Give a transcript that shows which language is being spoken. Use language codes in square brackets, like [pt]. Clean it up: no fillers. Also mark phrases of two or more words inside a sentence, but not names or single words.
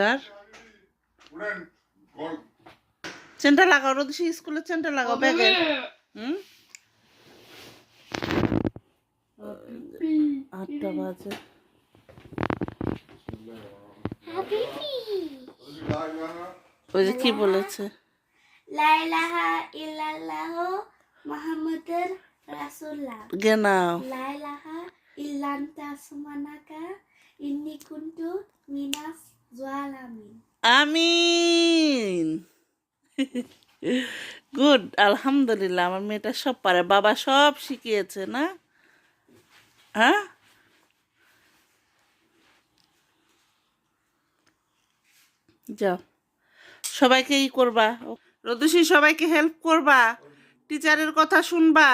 [bn] আর চেনটা লাগাও, রোদসি স্কুলের চেনটা লাগাও ব্যাগে। হুম, 8টা বাজে। ওই যে কি বলেছে, [ar] لا إله إلا الله محمد رسول الله. [de] Genau. [ar] لا إله إلا أنت سبحانك إني كنت من الظالمين. [bn] আমিন। গুড, আলহামদুলিল্লাহ। আমার মেয়েটা সব পারে, বাবা সব শিখিয়েছে না? হ্যাঁ, যাও সবাইকে ই করবা, রোদসি সবাইকে হেল্প করবা, টিচারের কথা শুনবা।